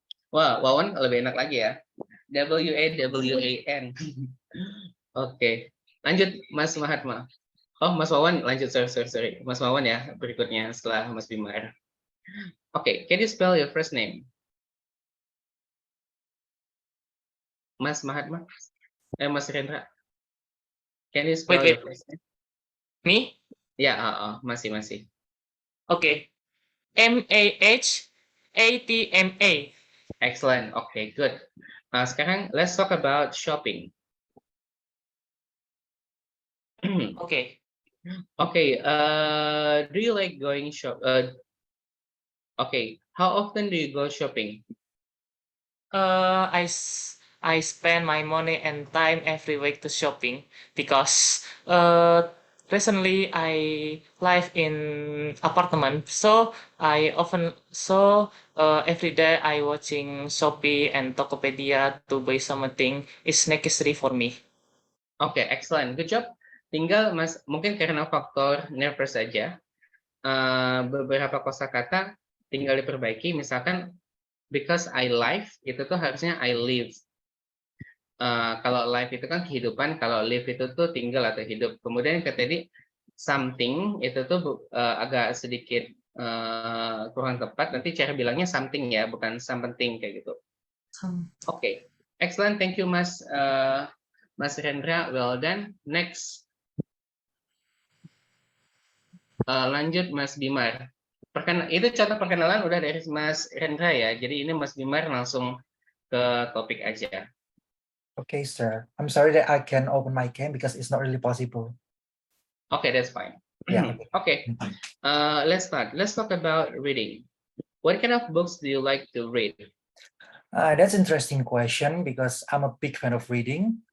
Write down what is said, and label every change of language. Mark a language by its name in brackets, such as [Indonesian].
[Indonesian] Wah, Wawan lebih enak lagi ya. WAWAN. Oke, lanjut Mas Mahatma. Oh, Mas Wawan lanjut. Sorry. Mas Wawan ya berikutnya setelah Mas Bimar. [English] Oke, can you spell your first name? Mas Mahatma? Mas Rendra. Can you spell Wait. your first name? Me? [Indonesian] Ya, masih. [English] Okay. MAHATMA. Excellent. Okay, good. [Indonesian] Sekarang [English] let's talk about shopping. Okay. Okay. Do you like going shop? Okay. How often do you go shopping? I spend my money and time every week to shopping because recently I live in apartment, so every day I watching Shopee and Tokopedia to buy something is necessary for me. Okay, excellent. Good job. [Indonesian] Tinggal Mas, mungkin karena faktor nervous saja, beberapa kosakata tinggal diperbaiki. Misalkan [English] because I live [Indonesian] itu tuh harusnya [English] I live. [Indonesian] Kalau live itu kan kehidupan, kalau live itu tuh tinggal atau hidup. Kemudian yang tadi something itu tuh agak sedikit kurang tepat. Nanti cara bilangnya something ya, bukan something kayak gitu. Oke, excellent. [English] Thank you Mas Mas Rendra. Well done. [Indonesian] Next, lanjut Mas Bimar. Itu contoh perkenalan udah dari Mas Rendra ya. Jadi ini Mas Bimar langsung ke topik aja. [English] Okay, sir. I'm sorry that I can open my cam because it's not really possible. Okay, that's fine. Yeah. Okay. Let's start. Let's talk about reading. What kind of books do you like to read? That's an interesting question because I'm a big fan of reading.